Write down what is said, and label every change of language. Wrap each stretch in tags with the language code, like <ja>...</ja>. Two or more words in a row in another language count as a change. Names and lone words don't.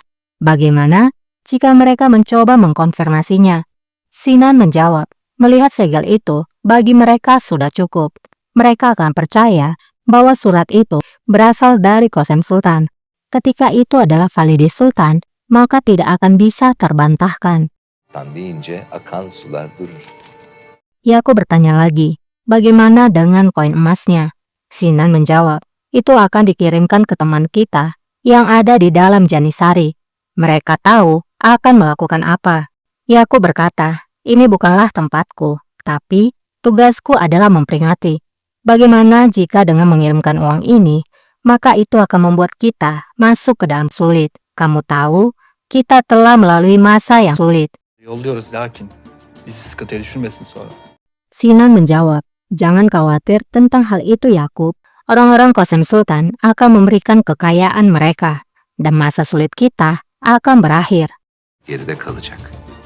<id>Bagaimana jika mereka mencoba mengkonfirmasinya? Sinan menjawab, melihat segel itu bagi mereka sudah cukup. Mereka akan percaya bahwa surat itu berasal dari Qasem Sultan. Ketika itu adalah validis Sultan, maka tidak akan bisa terbantahkan.</id> <tr>Deyince akan sular durur.</tr> <id>Yakub bertanya lagi, bagaimana dengan koin emasnya? Sinan menjawab, itu akan dikirimkan ke teman kita yang ada di dalam Janisari. Mereka tahu akan melakukan apa. Yakub berkata, ini bukanlah tempatku, tapi tugasku adalah memperingati. Bagaimana jika dengan mengirimkan uang ini, maka itu akan membuat kita masuk ke dalam sulit. Kamu tahu, kita telah melalui masa yang sulit.</id> <tr>Yolluyoruz lakin bizi sıkıntıya düşürmesin sonra.</tr> <id>Sinan menjawab, jangan khawatir tentang hal itu Yakub. Orang-orang Qasem Sultan akan memberikan kekayaan mereka, dan masa sulit kita akan berakhir.</id> <tr>Geride kalacak.</tr>